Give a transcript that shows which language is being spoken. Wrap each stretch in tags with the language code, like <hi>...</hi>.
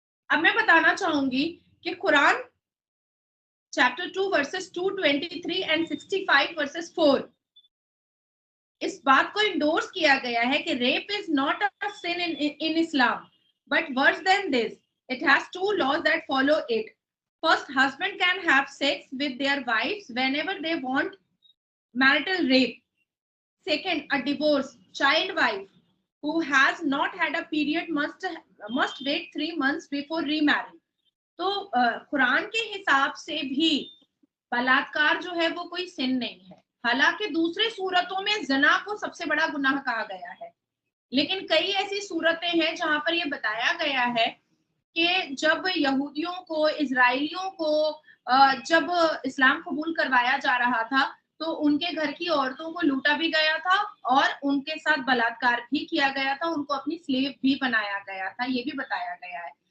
<hi>अब मैं बताना चाहूंगी कि Quran chapter 2 versus 223 and 65 versus 4 इस बात को इंडोर्स किया गया है कि</hi> <en>Rape is not a sin in Islam, but worse than this it has two laws that follow it. First, husband can have sex with their wives whenever they want, marital rape. Second, a divorced child wife who has not had a period must wait 3 months before remarrying.</en> <hi>तो कुरान के हिसाब से भी बलात्कार जो है वो कोई सिन नहीं है। हालांकि दूसरे सूरतों में जना को सबसे बड़ा गुनाह कहा गया है, लेकिन कई ऐसी सूरतें हैं जहां पर ये बताया गया है कि जब यहूदियों को, इजराइलियों को जब इस्लाम कबूल करवाया जा रहा था तो उनके घर की औरतों को लूटा भी गया था और उनके साथ बलात्कार भी किया गया था, उनको अपनी स्लेव भी बनाया गया था, ये भी बताया गया है।</hi>